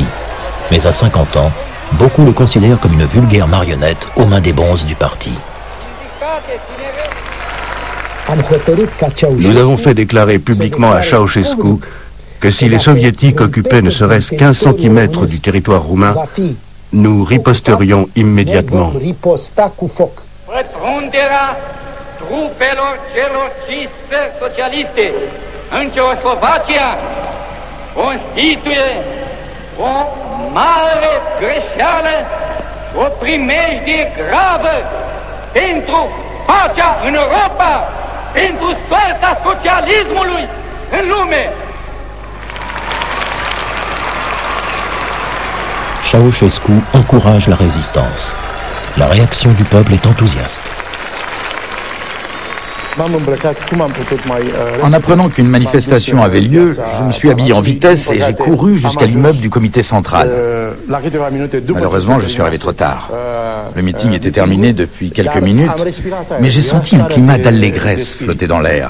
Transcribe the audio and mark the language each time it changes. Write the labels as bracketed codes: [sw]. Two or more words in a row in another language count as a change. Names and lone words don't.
[fr] Mais à 50 ans, beaucoup le considèrent comme une vulgaire marionnette aux mains des bonzes du parti. Nous avons fait déclarer publiquement à Ceausescu que si les soviétiques occupaient ne serait-ce qu'1 centimètre du territoire roumain, nous riposterions immédiatement. [ro] Trupelor celor ciste socialiste în Ceoslovacia constituie o mare greșeală, o primejdie gravă pentru pacea în Europa, pentru soarta socialismului în lume. [fr] Ceausescu encourage la résistance. La réaction du peuple est enthousiaste. En apprenant qu'une manifestation avait lieu, je me suis habillé en vitesse et j'ai couru jusqu'à l'immeuble du comité central. Malheureusement, je suis arrivé trop tard. Le meeting était terminé depuis quelques minutes, mais j'ai senti un climat d'allégresse flotter dans l'air.